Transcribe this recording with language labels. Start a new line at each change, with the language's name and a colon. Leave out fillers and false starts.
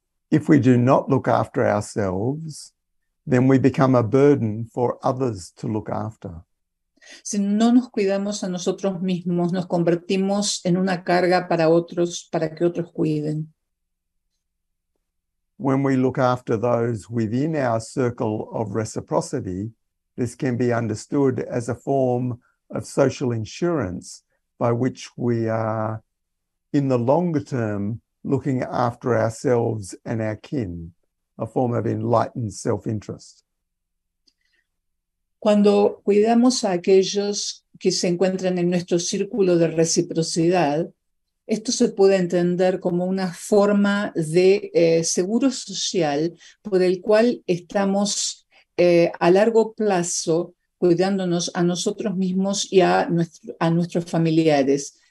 English: If we do not look after ourselves, then we become a burden for others to look after.
Spanish: Si no nos cuidamos a nosotros mismos, nos convertimos en una carga para otros, para que otros cuiden.
English: When we look after those within our circle of reciprocity, this can be understood as a form of social insurance by which we are, in the longer term, looking after ourselves and our kin, a form of enlightened self-interest.
Spanish: Cuando cuidamos a aquellos que se encuentran en nuestro círculo de reciprocidad, esto se puede entender como una forma de seguro social por el cual estamos a largo plazo cuidándonos a nosotros mismos y a nuestros familiares.